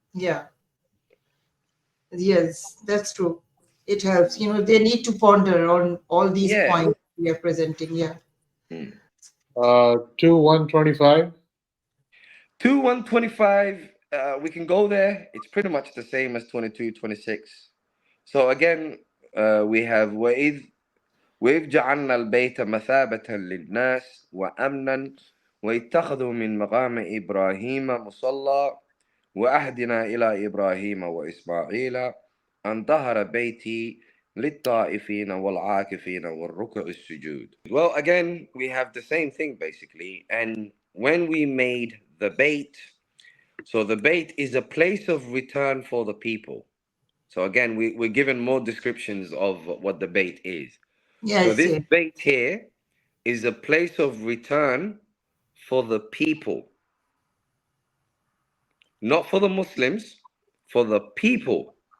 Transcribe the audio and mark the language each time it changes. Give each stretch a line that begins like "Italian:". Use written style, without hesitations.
English: Yeah. Yes, that's true. It helps. They need to ponder on all these Yeah. points we are presenting. Yeah. Mm. 2 125. 2 125. we can go there. It's pretty much the same as 22, 26. So again, we have
Arabic: وإذ جعلنا البيت مثابة للناس وأمنا واتخذوا من مقام إبراهيم مصلى وأهدنا إلى إبراهيم وإسماعيل أن طهر بيتي للطائفين والعاكفين والركع السجود.
English: Well, again, we have the same thing basically. And when we made the Bayt, so the Bayt is a place of return for the people. So again, we're given more descriptions of what the Bayt is. So Yes, this yes. Bayt here is a place of return for the people, not for the Muslims, for the people.